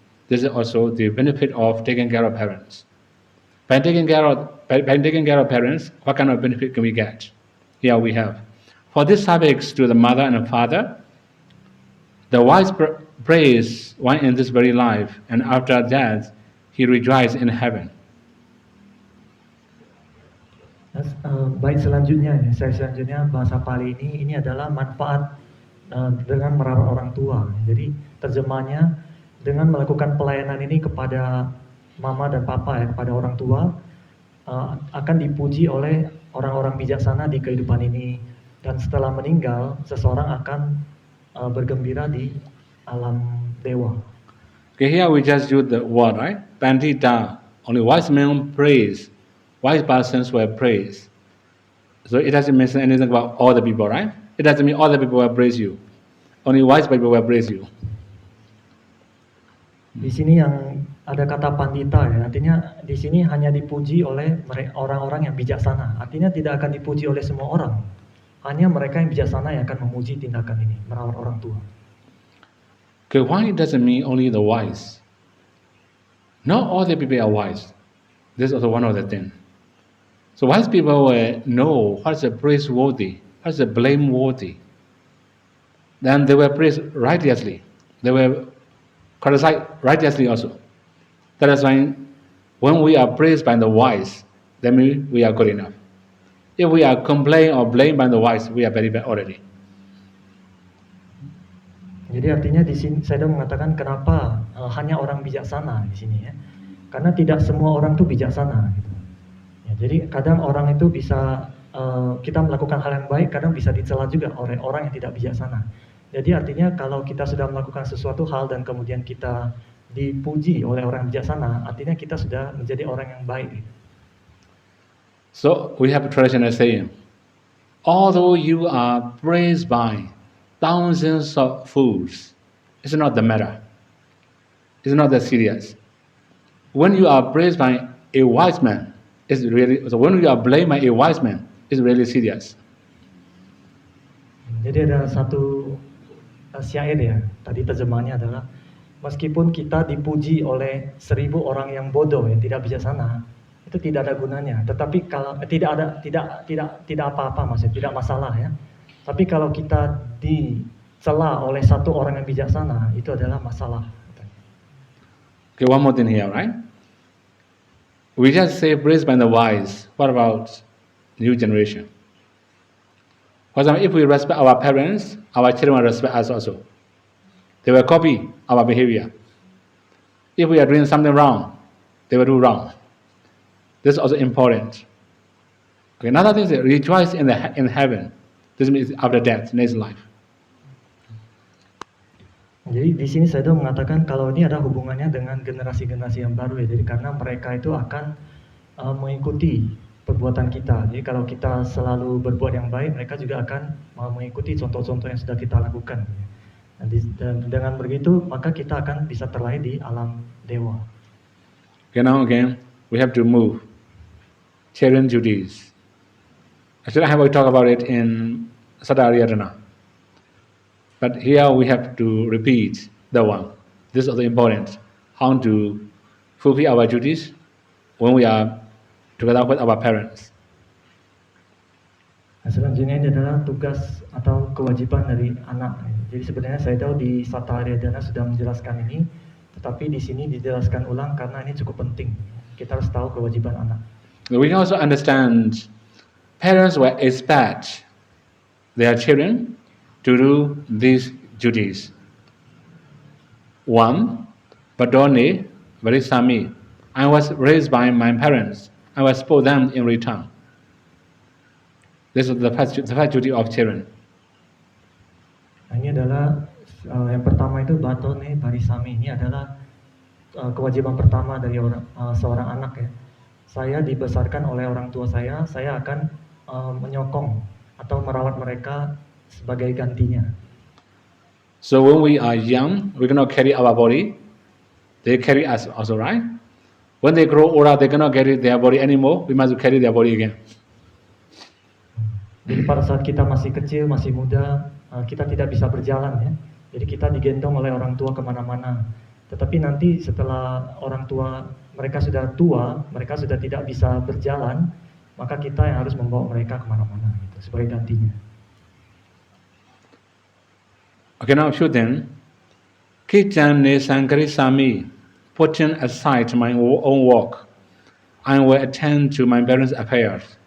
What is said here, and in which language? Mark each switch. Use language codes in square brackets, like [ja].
[en] This is also the benefit of taking care of parents. By taking care of parents, what kind of benefit can we get? Here we have. For this subjects to the mother and the father, the wise prays one in this very life, and after that, he rejoices in heaven. [id] Baik selanjutnya, bahasa Pali ini adalah manfaat dengan merawat orang tua. Jadi terjemahnya dengan melakukan pelayanan ini kepada mama dan papa ya, kepada orang tua akan dipuji oleh orang-orang bijaksana di kehidupan ini, dan setelah meninggal seseorang akan bergembira di alam dewa. [en] Okay, here we just use the word, right? Pandita. Only wise men praise. Wise persons were praised. So it doesn't mention anything about all the people, right? It doesn't mean all the people will praise you. Only wise people will praise you. [id] Di sini yang ada kata pandita ya, artinya di sini hanya dipuji oleh orang-orang yang bijaksana. Artinya tidak akan dipuji oleh semua orang. Hanya mereka yang bijaksana yang akan memuji tindakan ini, merawat orang tua. [en] Okay, why it doesn't mean only the wise? Not all the people are wise. This is also one of the things. So wise people will know what's the praiseworthy, what's the blameworthy. Then they will praise righteously. They will criticize righteously also. That is why when we are praised by the wise, then we are good enough. If we are complained or blamed by the wise, we are very bad already. [id] Jadi artinya di sini saya mengatakan kenapa hanya orang bijaksana di sini ya. Karena tidak semua orang itu bijaksana gitu. Ya, jadi kadang orang itu bisa kita melakukan hal yang baik, kadang bisa dicela juga oleh orang yang tidak bijaksana. Jadi artinya kalau kita sudah melakukan sesuatu hal dan kemudian kita dipuji oleh orang bijaksana, artinya kita sudah menjadi orang yang baik. [en] So we have a traditional saying, although you are praised by thousands of fools, it's not the matter. It's not that serious. When you are praised by a wise man, it's really, so when you are blamed by a wise man, it's really serious. [id] Jadi ada satu syair ya, tadi terjemahannya adalah meskipun kita dipuji oleh 1000 orang yang bodoh yang tidak bijaksana, itu tidak ada gunanya. Tetapi kalau tidak apa-apa, maksudnya tidak masalah ya. Tapi kalau kita dicela oleh satu orang yang bijaksana, itu adalah masalah. [en] Okay, one more thing here, right? We just say praised by the wise. What about new generation? For example, if we respect our parents, our children will respect us also. They will copy our behavior. If we are doing something wrong, they will do wrong. This is also important. Okay, another thing is rejoice in heaven. This means after death, next life. [id] Jadi di sini saya mengatakan kalau ini ada hubungannya dengan generasi-generasi yang baru ya. Jadi karena mereka itu akan mengikuti perbuatan kita. Jadi kalau kita selalu berbuat yang baik, mereka juga akan mengikuti contoh-contoh yang sudah kita lakukan. Nah, dan dengan begitu maka kita akan bisa terlahir di alam dewa. [en] Okay, now again, we have to move. Children duties. Actually, I have talked about it in Sadariyatana. But here we have to repeat the one. This is also important. How to fulfill our duties when we are together with our parents. [id] Nah, selanjutnya ini adalah tugas atau kewajiban dari anak. Jadi sebenarnya saya tahu di Satariyadana sudah menjelaskan ini, tetapi di sini dijelaskan ulang karena ini cukup penting. Kita harus tahu kewajiban anak. [en] We can also understand parents will expect their children to do these duties. One, Badone, Varisami. I was raised by my parents. I will support them in return. This is the first duty of children. [id] Nah, ini adalah yang pertama itu Batone Barisami. Ini adalah kewajiban pertama dari seorang anak ya. Saya dibesarkan oleh orang tua saya akan menyokong atau merawat mereka sebagai gantinya. [en] So when we are young, we cannot carry our body. They carry us also, right? When they grow older, they cannot carry their body anymore. We must carry their body again. [id] Jadi pada saat kita masih kecil, masih muda, kita tidak bisa berjalan ya. Jadi kita digendong oleh orang tua kemana-mana. Tetapi nanti setelah orang tua mereka sudah tua, mereka sudah tidak bisa berjalan, maka kita yang harus membawa mereka kemana-mana gitu, sebagai gantinya. [en] Okay, now Shuden, Kijane Sankari Sami, putting aside my own work, I will attend to my parents' affairs.